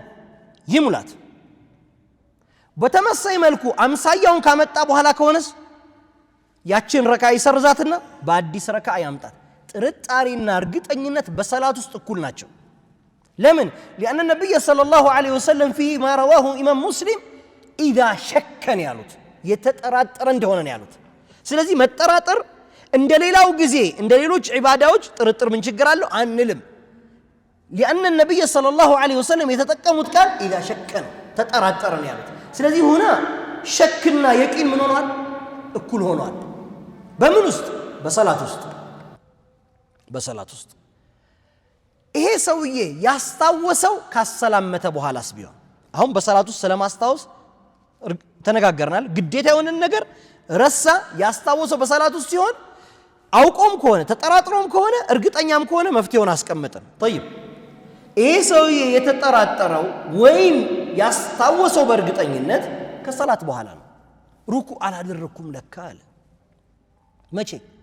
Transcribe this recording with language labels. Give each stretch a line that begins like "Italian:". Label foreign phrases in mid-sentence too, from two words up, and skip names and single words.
Amharic: ይሙላት በተመሳሳይ መልኩ አምሳያውን ካመጣ በኋላ ከሆነስ ያችን ረካ ይሰርዛትና በአዲስ ረካ ያምጣት። ጥርጣሬና እርግጠኝነት በሰላት ውስጥ እኩል ናቸው። ለምን?
Arabic: لأن النبي صلى الله عليه وسلم فيما رواه إمام مسلم إذا شك
Amharic: ያሉት የተጠራጠረ እንደሆነ ነው ያሉት። ስለዚህ መጠራጠር እንደሌላው ጊዜ እንደሌሎች ዒባዳዎች ጥርጥር ምን ችግር አለው አንልም።
Arabic: لأن النبي صلى الله عليه وسلم
Amharic: የተጠቀሙት ቃል
Arabic: إذا شك
Amharic: ተጠራጠረ ነው ያሉት። ስለዚህ ሆነ ሸክና የቂን ምን ሆኗል? እኩል ሆኗል። በምን ውስጥ? በሰላት ውስጥ ይሄ ሰውዬ ያስታወሰው ካሰላመተ በኋላስ ቢሆን አሁን በሰላት ውስጥ ስለማስታወስ ተነጋገርናል። ግዴታ የሆነን ነገር ረሳ ያስታወሰው በሰላት ውስጥ ሲሆን አውቆም ከሆነ ተጠራጥሮም ከሆነ እርግጠኛም ከሆነ መፍትሄውን አስቀምጠን طيب ይሄ ሰውዬ የተጠራጠረው ወይም ያስታወሰው በእርግጠኝነት ከሰላት በኋላ ነው። ሩኩዕ አላደረኩም ለካ አለ። መቼ?